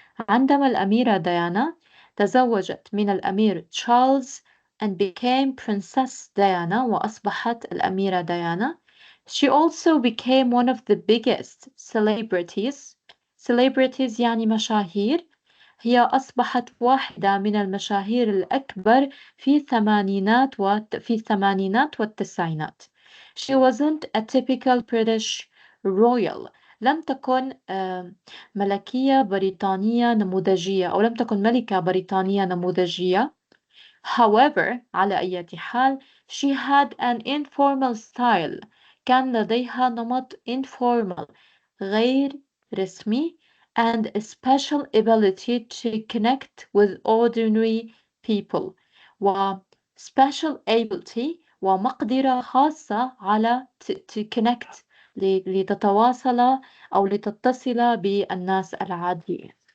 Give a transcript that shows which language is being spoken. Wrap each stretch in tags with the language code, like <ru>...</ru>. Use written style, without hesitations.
<ar>عندما الأميرة ديانا تزوجت من الأمير تشارلز</ar> <en>and became Princess Diana</en> <ar>وأصبحت الأميرة ديانا.</ar> <en>She also became one of the biggest celebrities.</en> <ar>Celebrities يعني مشاهير. هي أصبحت واحدة من المشاهير الأكبر في الثمانينات والتسعينات.</ar> <en>She wasn't a typical British royal.</en> <ar>لم تكن ملكية بريطانية نموذجية أو لم تكن ملكة بريطانية نموذجية.</ar> <en>However,</en> <ar>على أي حال,</ar> <en>she had an informal style.</en> <ar>كان لديها نمط</ar> <en>informal</en> <ar>غير رسمي</ar> <en>and a special ability to connect with ordinary people. special ability</en> <ar>ومقدرة خاصة على to connect لتتواصل أو لتتصل بالناس العاديين.</ar>